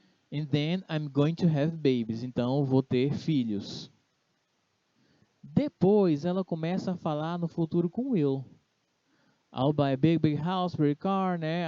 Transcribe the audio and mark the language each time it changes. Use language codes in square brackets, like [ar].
[en] And then I'm going to have babies. [pt] Então, eu vou ter filhos. Depois, ela começa a falar no futuro com will. [en] I'll buy a big, big house, big car, né?